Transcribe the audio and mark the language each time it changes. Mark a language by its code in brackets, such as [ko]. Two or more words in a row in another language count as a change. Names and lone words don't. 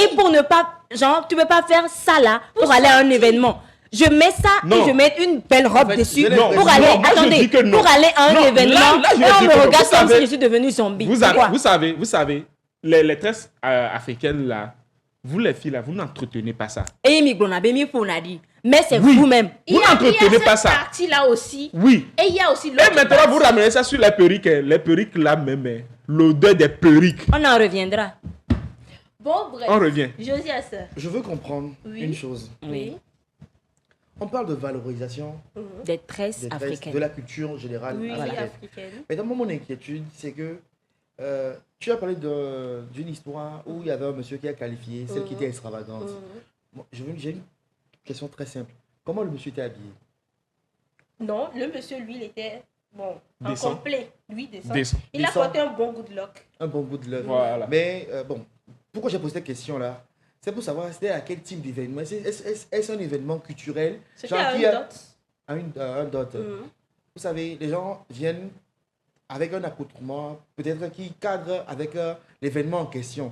[fr] Et pour ne pas, genre, tu peux pas faire ça là pour aller à un événement. Je mets ça Non. et je mets une belle robe En fait, dessus je l'ai pour l'impression- aller, Non, moi, je attendez, dis que non. pour aller à un Non, événement. là, je et dis on que me non. regarde Vous comme si savez- je suis devenue zombie. Vous Pourquoi? savez, les tresses africaines là, vous les filles là, vous n'entretenez pas ça. [ee] Et mi gbona, be mi pona di. [fr] Mais c'est Oui. vous-même. Vous n'entretenez pas ça. Cette partie-là aussi. Oui. Et il y a aussi Et l'autre maintenant, partie. vous ramenez ça sur les perruques. Hein. Les perruques là même, hein. L'odeur des perruques. On en reviendra. Bon, bref. On revient. Josias. Je veux comprendre Oui. une chose. Oui. On parle de valorisation Des tresses des tresses, africaines. de la culture générale Oui, africaine. africaine. Mais dans mon inquiétude, c'est que tu as parlé d'une histoire où il y avait un monsieur qui a qualifié celle qui était extravagante. Moi, j'ai une question très simple. Comment le monsieur était habillé? Non, le monsieur, lui, il était bon, en Décent. complet. Lui, décent. Décent. Il a Décent. porté un bon [en] good luck. [fr] Un bon bout de l'œuvre. Voilà. Mais bon, pourquoi j'ai posé cette question-là? C'est pour savoir c'était à quel type d'événement. Est-ce un événement culturel C'est genre qui a qui une a dot. un dot? Mhm. Vous savez, les gens viennent avec un accoutrement, peut-être qui cadre avec l'événement en question.